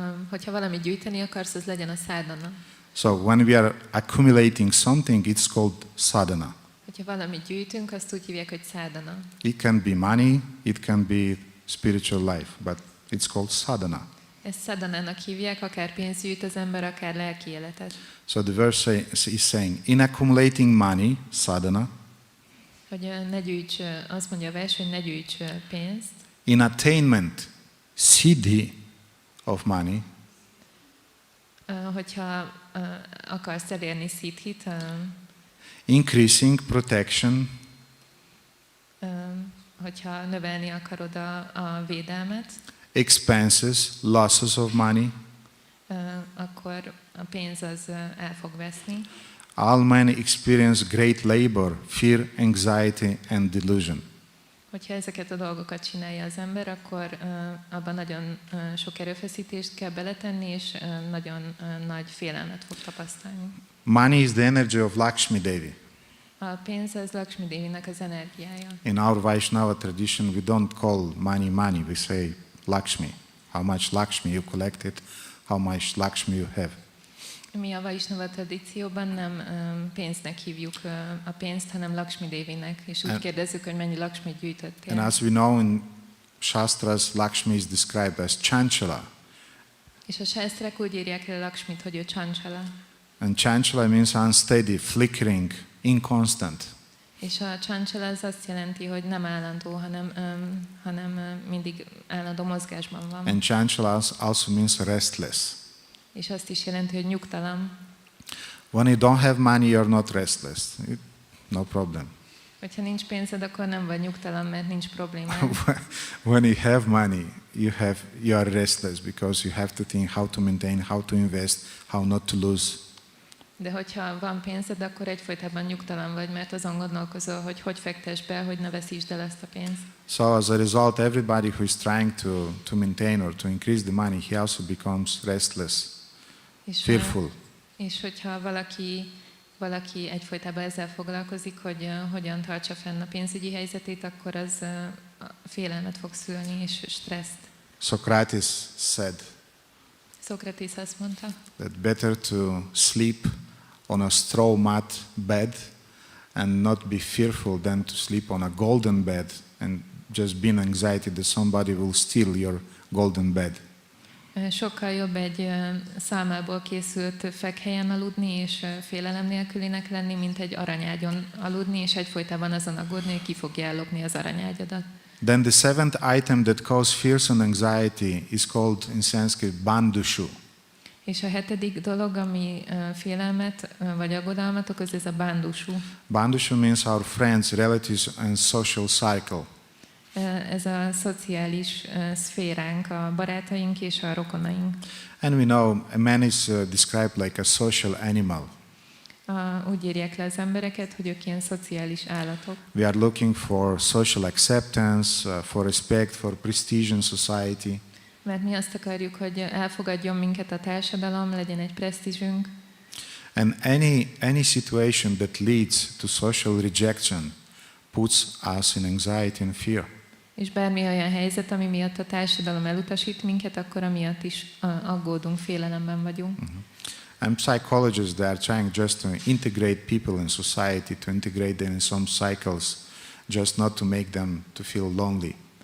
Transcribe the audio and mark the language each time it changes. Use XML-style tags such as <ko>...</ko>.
<hu>Hogyha valamit gyűjteni akarsz, az legyen a sadhana.</hu> <en>So when we are accumulating something, it's called sadhana.</en> <hu>Hogyha valamit gyűjtünk, azt úgy hívják, hogy sadhana.</hu> <en>It can be money, it can be spiritual life, but it's called sadhana.</en> <hu>Ezt szadanának hívják, akár pénzt gyűjt az ember, akár lelki életet.</hu> <en>So the verse is saying, in accumulating money, sadhana,</en> <hu>Hogy ne gyűjts, azt mondja a vers, hogy ne gyűjts pénzt.</hu> <en>in attainment, siddhi of money,</en> <hu>Hogyha akarsz elérni szidhit,</hu> <en>increasing protection,</en> <hu>hogyha növelni akarod a védelmet,</hu> <en>expenses, losses of money,</en> <hu>akkor a pénz az el fog veszni.</hu> <en>all men experience great labor, fear, anxiety, and delusion.</en> <hu>Hogyha ezeket a dolgokat csinálja az ember, akkor abban nagyon sok erőfeszítést kell beletenni, és nagyon nagy félelmet fog tapasztalni.</hu> <en>Money is the energy of Lakshmi Devi.</en> <hu>A pénz az Lakshmi Devinek az energiája.</hu> <en>In our Vaishnava tradition, we don't call money money, we say Lakshmi. How much Lakshmi you collected, how much Lakshmi you have.</en> <hu>Mi a Vaishnava tradícióban nem pénznek hívjuk a pénzt, hanem Lakshmi Devinek, és úgy kérdezzük, hogy mennyi Lakshmit gyűjtöttél.</hu> <en>And as we know in Shastras, Lakshmi is described as Chanchala.</en> <hu>És a sásztrák úgy írják el Lakshmit, hogy ő Chanchala.</hu> <en>And Chanchala means unsteady, flickering, inconstant.</en> <hu>És a Chanchala az azt jelenti, hogy nem állandó, hanem mindig állandó mozgásban van.</hu> <en>And Chanchala also means restless.</en> <hu>És azt is jelenti, hogy nyugtalan.</hu> <en>When you don't have money, you're not restless. No problem.</en> <hu>Hogyha nincs pénzed, akkor nem vagy nyugtalan, mert nincs probléma.</hu> <en>When you have money, you are restless because you have to think how to maintain, how to invest, how not to lose.</en> <hu>De hogyha van pénzed, akkor egyfolytában nyugtalan vagy, mert azon gondolkozol, hogy fektess be, hogy ne veszítsd el ezt a pénzt.</hu> <en>So as a result, everybody who is trying to maintain or to increase the money, he also becomes restless, fearful.</en> <hu>És hogyha valaki egyfolytában ezzel foglalkozik, hogy hogyan tartsa fenn a pénzügyi helyzetét, akkor az félelmet fog szülni, és stresszt.</hu> <en>Socrates said</en> <hu>Szokratész azt mondta,</hu> <en>that better to sleep on a straw mat bed and not be fearful than to sleep on a golden bed and just be in anxiety that somebody will steal your golden bed.</en> <hu>Sokkal jobb egy szálmából készült fekhelyen aludni, és félelem nélkülinek lenni, mint egy aranyágyon aludni, és egyfolytában azon aggódni, hogy ki fogja ellopni az aranyágyadat.</hu> <en>Then the seventh item that causes fears and anxiety is called in Sanskrit bandushu.</en> <hu>És a hetedik dolog, ami félelmet vagy aggodalmat okoz, ez a bandushu.</hu> <en>Bandushu means our friends, relatives and social cycle.</en> <hu>Ez a szociális szféránk, a barátaink és a rokonaink.</hu> <en>And we know a man is described like a social animal.</en> <hu>Úgy írják le az embereket, hogy ők ilyen szociális állatok.</hu> <en>We are looking for social acceptance, for respect, for prestige in society.</en> <hu>Mert mi azt akarjuk, hogy elfogadjon minket a társadalom, legyen egy presztízsünk.</hu> <en>And any situation that leads to social rejection puts us in anxiety and fear.</en> <hu>És bármi olyan helyzet, ami miatt a társadalom elutasít minket, akkor amiatt is aggódunk, félelemben vagyunk.</hu> <en>And psychologists, they are trying just to integrate people in society, to integrate them in some cycles, just not to make them to feel lonely.</en>